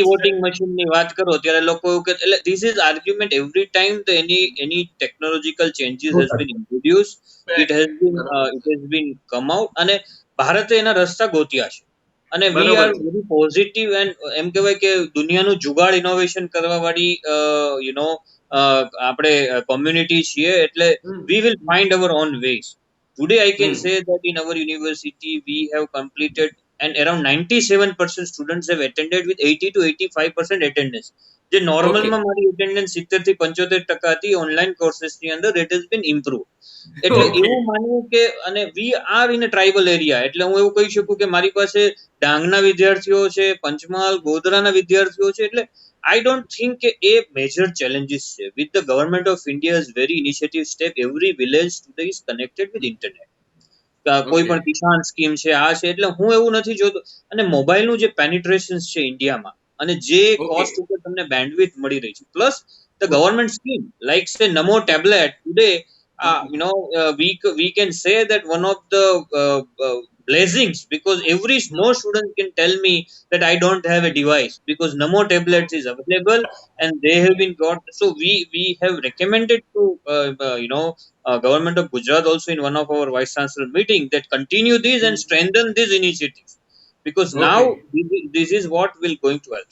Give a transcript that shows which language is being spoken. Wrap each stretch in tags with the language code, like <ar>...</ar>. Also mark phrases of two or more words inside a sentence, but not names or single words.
<en>voting machine</en> <gu>ની વાત કરો ત્યારે લોકો એવું કે એટલે</gu> <en>this is argument every time</en> <gu>તો એની</gu> <en>technological changes has been introduce, it has been come out</en> <gu>અને ભારતે એના રસ્તા ગોત્યા છે અને</gu> <en>we are very positive and</en> <gu>એમ કહેવાય કે દુનિયાનું જુગાડ ઇનોવેશન કરવા વાળી આપણે કોમ્યુનિટી છીએ એટલે</gu> <en>we will find our own ways. Today, I can say that in our university, we have completed and around 97% students have attended with 80 to 85% attendance.</en> <gu>જે નોર્મલમાં મારી અટેન્ડન્સ 70 થી 75% હતી, ઓનલાઈન કોર્सेसની અંદર</gu> <en>it has been improved.</en> <gu>એટલે એવું માનવું કે અને</gu> <en>we are in a tribal area</en> <gu>એટલે હું એવું કહી શકું કે મારી પાસે ડાંગના વિદ્યાર્થીઓ છે, પંચમહાલ ગોધરાના વિદ્યાર્થીઓ છે. એટલે</gu> <en>I don't think</en> <gu>કે એ મેજર challenges છે.</gu> <en>With the government of India's very initiative step, every village today is connected with internet.</en> <gu>કોઈ પણ કિસાન સ્કીમ છે, આ છે. એટલે હું એવું નથી જોતો અને મોબાઈલનું જે પેનિટ્રેશન છે ઇન્ડિયામાં અને જે કોસ્ટ ઉપર તમને બેન્ડવિડ્થ મળી રહી છે</gu> <en>plus the government scheme like say Namo tablet today we can say that one of the blessings because no student can tell me that I don't have a device because Namo tablets is available and they have been got. So we have recommended to government of Gujarat also in one of our vice chancellor meeting that continue this and strengthen these initiatives because now this is what will going to help.</en>